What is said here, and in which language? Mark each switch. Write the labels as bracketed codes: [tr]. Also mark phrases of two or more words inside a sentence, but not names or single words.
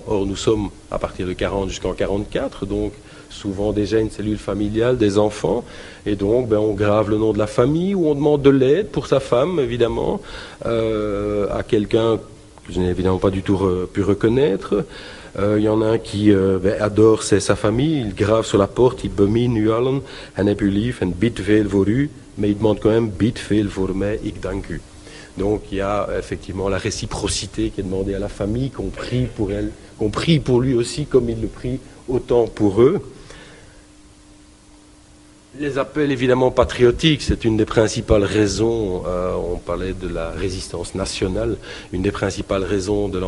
[fr] Or, nous sommes à partir de 40 jusqu'en 44, donc souvent déjà une cellule familiale, des enfants. Et donc, on grave le nom de la famille ou on demande de l'aide pour sa femme, évidemment, à quelqu'un que je n'ai évidemment pas du tout pu reconnaître. Il y en a un qui adore sa famille, il grave sur la porte, il [nl] bemin u allen, en heb u lief en bid veel voor u, [fr] mais il demande quand même [nl] bid veel voor mij, ik dank u. [fr] Donc il y a effectivement la réciprocité qui est demandée à la famille, qu'on prie pour elle, qu'on prie pour lui aussi comme il le prie autant pour eux. Les appels évidemment patriotiques, c'est une des principales raisons, on parlait de la résistance nationale, une des principales raisons de